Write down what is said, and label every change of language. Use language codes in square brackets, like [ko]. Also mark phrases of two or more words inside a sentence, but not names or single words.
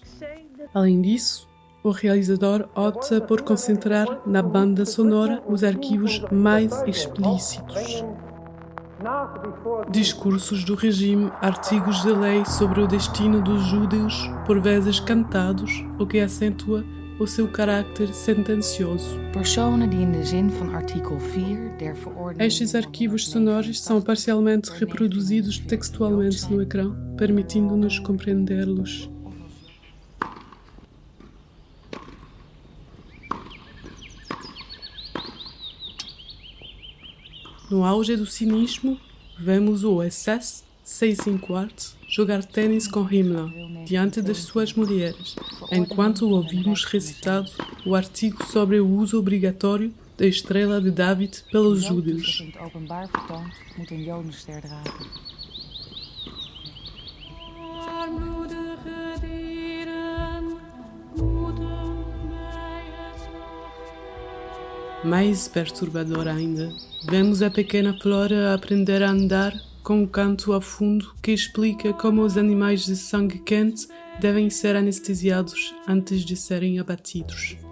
[pt] Além disso, o realizador opta por concentrar na banda sonora os arquivos mais explícitos. Discursos do regime, artigos de lei sobre o destino dos judeus, por vezes cantados, o que acentua o seu caráter sentencioso. [nl] Personen die in de zin van artikel 4 der verordening... [pt] Estes arquivos sonoros são parcialmente reproduzidos textualmente no ecrã, permitindo-nos compreendê-los. No auge do cinismo, vemos o SS 6/4 jogar tênis com Himmler diante das suas mulheres, enquanto ouvimos recitado o artigo sobre o uso obrigatório da estrela de David pelos judeus. [nl] In het openbaar vertoont, moet een jodenster dragen. [pt] Mais perturbador ainda, vemos a pequena Flora aprender a andar com um canto a fundo que explica como os animais de sangue quente devem ser anestesiados antes de serem abatidos.